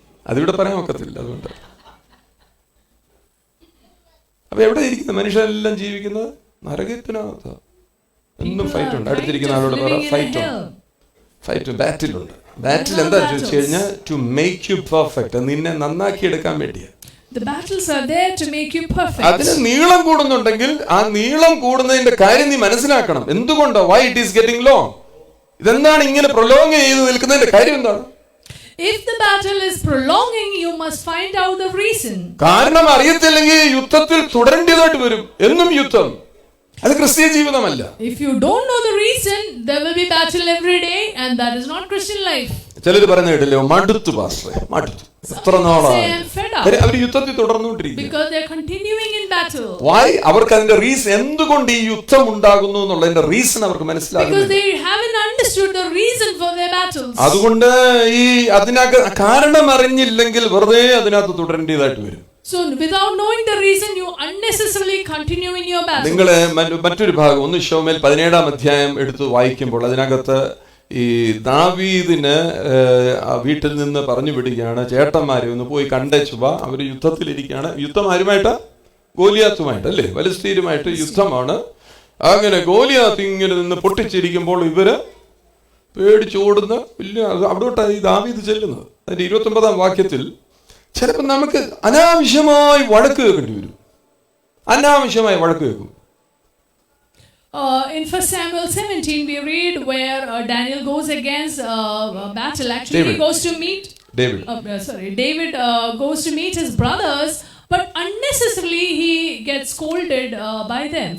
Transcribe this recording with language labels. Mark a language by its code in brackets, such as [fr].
[ml] അതിവിടെ പറയാൻ ഒക്കത്തില്ല. അതുകൊണ്ട് അപ്പൊ എവിടെ ഇരിക്കുന്നത്? മനുഷ്യരെല്ലാം ജീവിക്കുന്നത് നരകത്തിനകത്ത്. എന്നും ഫൈറ്റ് ഉണ്ട്. അടുത്തിരിക്കുന്ന ആളോട് പറ, ഫൈറ്റ് ബാറ്റിലുണ്ട്. ബാറ്റിൽ എന്താ ചോദിച്ചു കഴിഞ്ഞാൽ [en] to make you perfect, [ml] നിന്നെ നന്നാക്കി എടുക്കാൻ വേണ്ടിയാ. [en] The battles are there to make you perfect. [ml] അതിന് നീളം കൂടുന്നുണ്ടെങ്കിൽ ആ നീളം കൂടുന്നതിന്റെ കാര്യം നീ മനസ്സിലാക്കണം. എന്തുകൊണ്ടോ? [en] why it is getting long? [ml] ഇതെന്താണ് ഇങ്ങനെ പ്രൊലോങ് ചെയ്ത് നിൽക്കുന്നതിന്റെ കാര്യം എന്താണ്? [en] If the battle is prolonging, you must find out the reason. [ml] കാരണം അറിയത്തില്ലെങ്കിൽ യുദ്ധത്തിൽ തുടരേണ്ടതായിട്ട് വരും. എന്നും യുദ്ധം. അത് ക്രിസ്തീയ ജീവിതമല്ല. [en] If you don't know the reason, there will be battle every day, and that is not Christian life. [ml] ചിലർ പറയുന്ന കേട്ടില്ലേ, മടുത്തു പാസ്റ്ററെ, മടുത്തു. എത്ര നാളായി അവർ യുദ്ധത്തിൽ തുടർന്നുകൊണ്ടിരിക്കുന്നു. [en] Because they are continuing in battle. Why? [ml] അവർക്ക് അതിന്റെ റീസൺ, എന്തുകൊണ്ട് ഈ യുദ്ധം ഉണ്ടാകുന്നു എന്നുള്ളതിന്റെ റീസൺ അവർക്ക് മനസ്സിലാകുന്നില്ല. [en] Because they haven't understood the reason for their battles. [ml] അതുകൊണ്ട് ഈ അതിനകത്ത് കാരണം അറിഞ്ഞില്ലെങ്കിൽ വെറുതെ അതിനകത്ത് തുടരേണ്ടതായിട്ട് വരും. [en] So without knowing the reason, you unnecessarily continue in your battle. [ml] നിങ്ങൾ മറ്റൊരു ഭാഗം 1 ശമൂവേൽ 17 അധ്യായം എടുത്ത് വായിക്കുമ്പോൾ അതിനകത്ത് ഈ ദാവീദിന് വീട്ടിൽ നിന്ന് പറഞ്ഞു വിടുകയാണ്, ചേട്ടന്മാരെ ഒന്ന് പോയി കണ്ടേച്ചു വാ, അവർ യുദ്ധത്തിലിരിക്കുകയാണ്. യുദ്ധം ആരുമായിട്ടാ? ഗോലിയാത്തുമായിട്ട്, അല്ലേ? ഫലിസ്തീനുമായിട്ട് യുദ്ധമാണ്. അങ്ങനെ ഗോലിയാത്ത് ഇങ്ങനെ നിന്ന് പൊട്ടിച്ചിരിക്കുമ്പോൾ ഇവര് പേടിച്ചോടുന്ന വലിയ അവിടോട്ടാണ് ഈ ദാവീദ് ചെല്ലുന്നത്. അതിന്റെ 29 വാക്യത്തിൽ ചിലപ്പോൾ നമുക്ക് അനാവശ്യമായി വഴക്ക് കേൾക്കേണ്ടി വരും. അനാവശ്യമായി വഴക്ക് കേൾക്കും. [en] In 1 Samuel 17, we read where Daniel goes against battle. Actually, David. he goes to meet. David goes to meet his brothers, but unnecessarily he gets scolded by them.